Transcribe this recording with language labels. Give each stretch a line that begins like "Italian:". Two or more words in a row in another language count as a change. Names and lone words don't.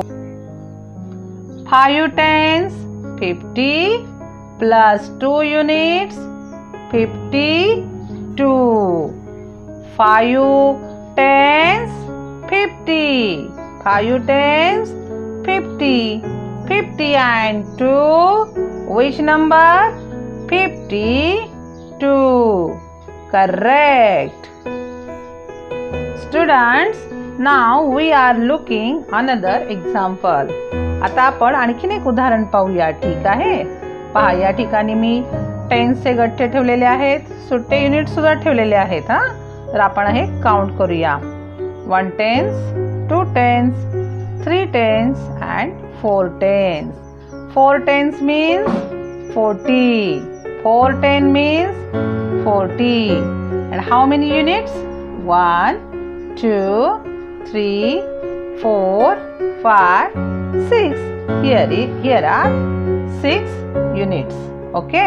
English: 5 tens, 50 plus 2 units, 52. 5 tens, 50. 5 tens, 50. 50 and 2. Which number? 52. Correct. Students, now we are looking another example.
Marathi: आता आपण आणखीन एक उदाहरण पाहूया. ठीक आहे, पहा या ठिकाणी मी टेन्सचे गठ्ठे ठेवलेले आहेत, सुट्टे युनिट सुद्धा ठेवलेले आहेत. तर आपण हे काउंट करूया.
English: 1 tens, 2 tens, 3 tens and 4 tens. 4 tens means 40. 4 ten means 40. And how many units? 1, 2, 3, 4, 5, 6. Here are 6 units. Okay.